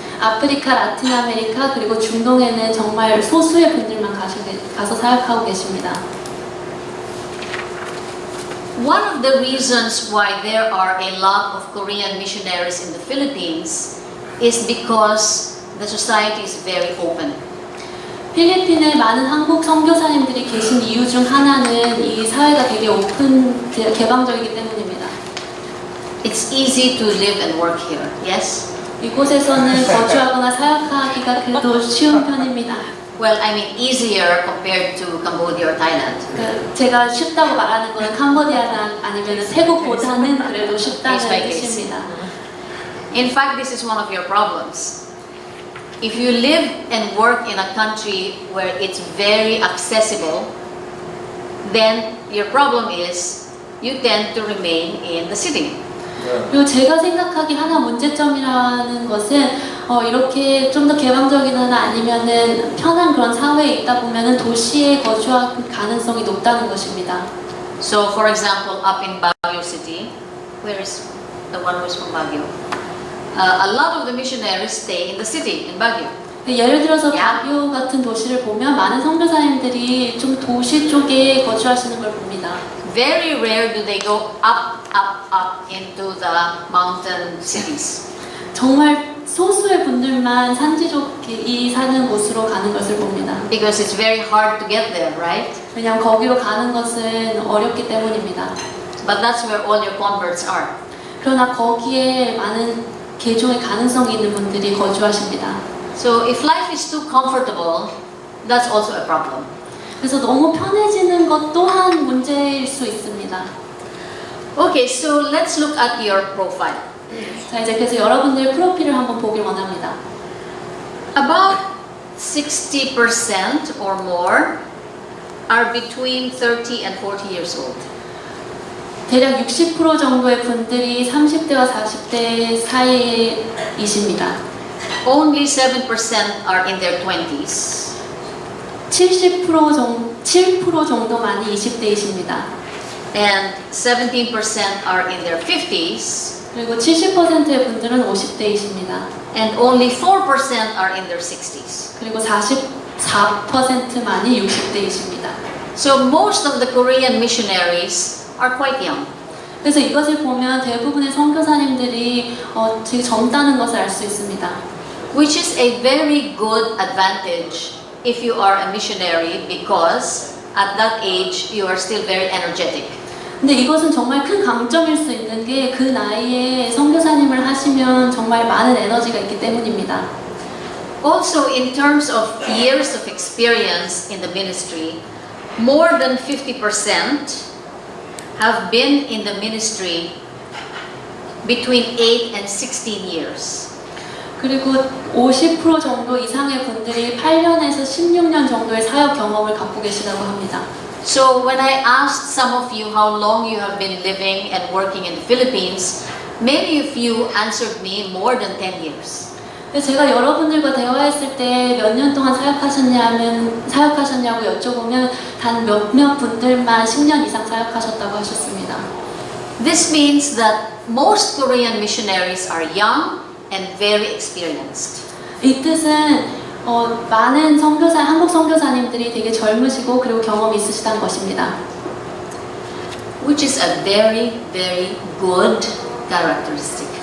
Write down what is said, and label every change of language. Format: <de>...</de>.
<ko>아프리카, 라틴 아메리카 그리고 중동에는 정말 소수의 분들만 가서 사역하고 계십니다.</ko> <en>One of the reasons why there are a lot of Korean missionaries in the Philippines is because the society is very open.</en> <ko>필리핀에 많은 한국 선교사님들이 계신 이유 중 하나는 이 사회가 되게 개방적이기 때문입니다.</ko> <en>It's easy to live and work here, yes?</en> <ko>이곳에서는 거주하거나 사역하기가 그래도 쉬운 편입니다.</ko> <en>Well, I mean easier compared to Cambodia or Thailand.</en> <ko>제가 쉽다고 말하는 것은 캄보디아나 아니면 태국보다는 그래도 쉽다는</ko> <en>Case by case.</en> <ko>뜻입니다.</ko> <en>In fact, this is one of your problems. If you live and work in a country where it's very accessible, then your problem is you tend to remain in the city.</en> <ko>그리고 제가 생각하기 하나 문제점이라는 것은 이렇게 좀 더 개방적이거나 아니면은 편한 그런 사회에 있다 보면은 도시에 거주할 가능성이 높다는 것입니다.</ko> <en>So, for example, up in Baguio City, where is the one who's from Baguio? A lot of the missionaries stay in the city, in Baguio.</en> <ko>예를 들어서</ko> <en>Yeah.</en> <ko>바기오 같은 도시를 보면 많은 선교사님들이 좀 도시 쪽에 거주하시는 걸 봅니다.</ko> <en>Very rare do they go up into the mountain cities.</en> <ko>정말 소수의 분들만 산지족이 사는 곳으로 가는 것을 봅니다.</ko> <en>Because it's very hard to get there, right?</en> <ko>왜냐하면 거기로 가는 것은 어렵기 때문입니다.</ko> <en>But that's where all your converts are.</en> <ko>그러나 거기에 많은 개종의 가능성이 있는 분들이 거주하십니다.</ko> <en>So if life is too comfortable, that's also a problem.</en> <ko>그래서 너무 편해지는 것 또한 문제일 수 있습니다.</ko> <en>Okay, so let's look at your profile.</en> <ko>자, 이제 그래서 여러분들의 프로필을 한번 보길 원합니다.</ko> <en>About 60% or more are between 30 and 40 years old.</en> <ko>대략 60% 정도의 분들이 30대와 40대 사이이십니다.</ko> <en>Only 7% are in their 20s.</en> <ko>7% 정도만이 20대이십니다.</ko> <en>And 17% are in their 50s.</en> <ko>그리고 70%의 분들은 50대이십니다.</ko> <en>And only 4% are in their 60s.</en> <ko>그리고 44%만이 60대이십니다.</ko> <en>So most of the Korean missionaries are quite young.</en> <ko>그래서 이것을 보면 대부분의 선교사님들이 되게 젊다는 것을 알 수 있습니다.</ko> <en>Which is a very good advantage if you are a missionary because at that age you are still very energetic.</en> <ko>근데 이것은 정말 큰 강점일 수 있는 게 그 나이에 선교사님을 하시면 정말 많은 에너지가 있기 때문입니다.</ko> <en>Also in terms of years of experience in the ministry, more than 50% have been in the ministry between 8 and 16 years.</en> <ko>그리고 50% 정도 이상의 분들이 8년에서 16년 정도의 사역 경험을 갖고 계시다고 합니다.</ko> <en>So when I asked some of you how long you have been living and working in the Philippines, many of you answered me more than 10 years.</en> <ko>근데 제가 여러분들과 대화했을 때 몇 년 동안 사역하셨냐고 여쭤보면 단 몇몇 분들만 10년 이상 사역하셨다고 하셨습니다.</ko> <en>This means that most Korean missionaries are young and very experienced.</en> <ko>이 뜻은 많은 한국 선교사님들이 되게 젊으시고 그리고 경험이 있으시다는 것입니다.</ko> <en>Which is a very, very good characteristic.</en>